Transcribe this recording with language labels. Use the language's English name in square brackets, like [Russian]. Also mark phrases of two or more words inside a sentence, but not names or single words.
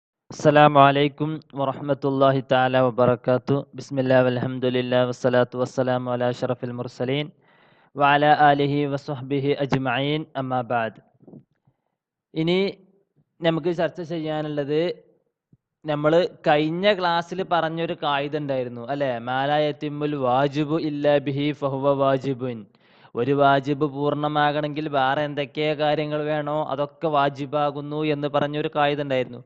[Arabic] السلام عليكم ورحمة الله تعالى وبركاته بسم الله والحمد لله والصلاة والسلام على أشرف المرسلين وعلى آله وصحبه أجمعين أما بعد [Malayalam] ഇനി നമുക്ക് ചർച്ച ചെയ്യാനുള്ളത് നമ്മൾ കഴിഞ്ഞ ക്ലാസ്സിൽ പറഞ്ഞൊരു കായിക ഉണ്ടായിരുന്നു അല്ലേ [Arabic] ما لا يتم الواجب إلا به فهو واجب [Malayalam] ഒരു വാജിബ് പൂർണ്ണമാകണമെങ്കിൽ വേറെ എന്തൊക്കെ കാര്യങ്ങൾ വേണോ അതൊക്കെ വാജിബാകുന്നു എന്ന് പറഞ്ഞൊരു കായിക ഉണ്ടായിരുന്നു.